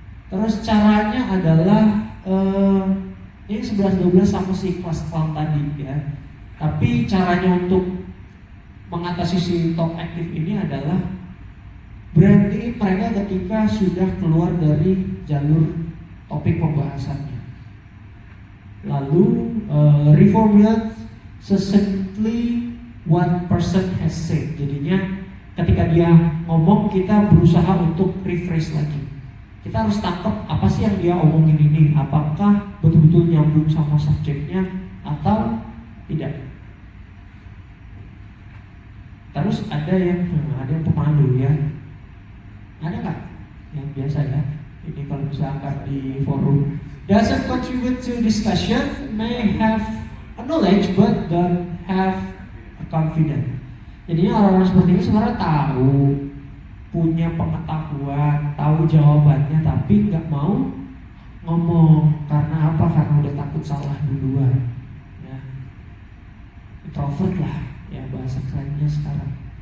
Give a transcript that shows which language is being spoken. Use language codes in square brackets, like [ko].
[id] Terus caranya adalah ini 11-12 sama si kelas clown tadi, ya. Tapi caranya untuk mengatasi si talk aktif ini adalah berhenti mereka ketika sudah keluar dari jalur topik pembahasannya. [en] Lalu reformulate succinctly what person has said. [id] Jadinya ketika dia ngomong, kita berusaha untuk rephrase lagi. Kita harus tangkap apa sih yang dia omongin ini, apakah betul-betul nyambung sama subjeknya atau tidak. Terus ada yang pemalu, ya. Ada nggak yang biasa, ya? Ini kalau misalkan di forum, [en] doesn't contribute to discussion, may have a knowledge but don't have a confidence. [id] Jadi orang-orang seperti ini sebenarnya tahu, punya pengetahuan, tahu jawabannya, tapi nggak mau ngomong. Karena apa? Karena udah takut salah duluan, ya. Introvert lah, ya, bahasa kerennya sekarang.